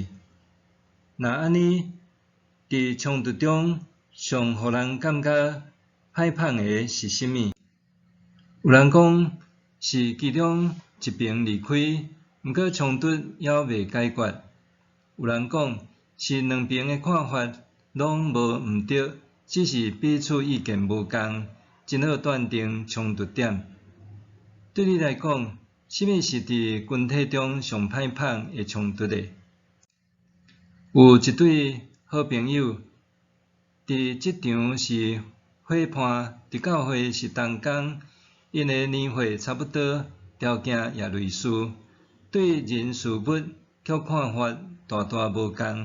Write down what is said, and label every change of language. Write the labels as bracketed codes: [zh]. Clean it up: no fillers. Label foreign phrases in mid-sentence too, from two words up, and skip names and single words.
[nan] 若安尼，伫冲突中上互人感觉害怕的是甚物？有人讲是其中一边离开，毋过冲突犹未解决；有人讲是两边的看法拢无毋对，只是彼此意见无共，真好断定冲突点。对你来讲，甚物是伫群体中上歹拍的冲突的？有一对好朋友，伫职场是伙伴，伫教会是同工，因的年岁差不多，条件也类似，对人事物却看法大大无共。